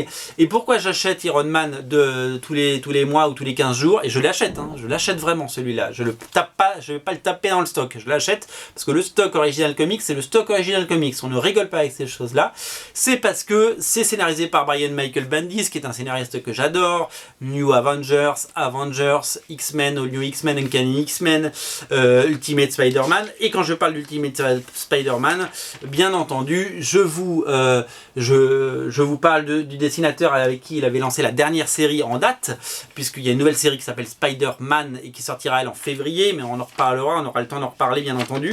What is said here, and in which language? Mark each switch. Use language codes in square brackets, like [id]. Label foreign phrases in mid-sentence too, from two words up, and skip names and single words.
[fr] Et pourquoi j'achète Iron Man de tous les mois ou tous les 15 jours? Et je l'achète, hein, je l'achète vraiment celui-là. Je le tape pas, je vais pas le taper dans le stock. Je l'achète parce que le stock Original Comics, c'est le stock Original Comics. On ne rigole pas avec ces choses-là. C'est parce que c'est scénarisé par Brian Michael Bendis, qui est un scénariste que j'adore. New Avengers, X-Men, All New X-Men, Uncanny X-Men, Ultimate Spider-Man. Et quand je parle d'Ultimate Spider-Man, bien entendu, je vous parle du dessinateur avec qui il avait lancé la dernière série en date, puisqu'il y a une nouvelle série qui s'appelle Spider-Man et qui sortira elle en février, mais on en reparlera, on aura le temps d'en reparler bien entendu.